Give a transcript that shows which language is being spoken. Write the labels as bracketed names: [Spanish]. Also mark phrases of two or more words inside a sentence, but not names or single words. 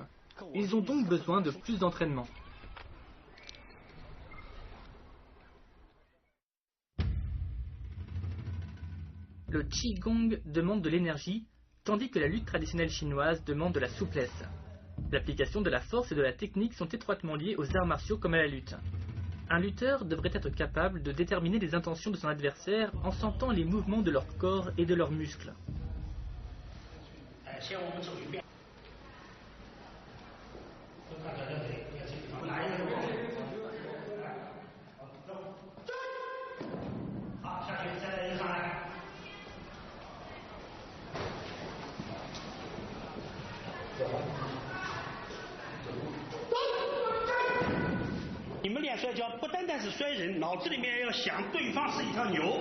[French] Ils ont donc besoin de plus d'entraînement. Le Qigong demande de l'énergie, tandis que la lutte traditionnelle chinoise demande de la souplesse. L'application de la force et de la technique sont étroitement liées aux arts martiaux comme à la lutte. Un lutteur devrait être capable de déterminer les intentions de son adversaire en sentant les mouvements de leur corps et de leurs muscles. [Chinese] 先我们走一遍。好，下去，现在又上来。你们练摔跤不单单是摔人，脑子里面要想对方是一条牛。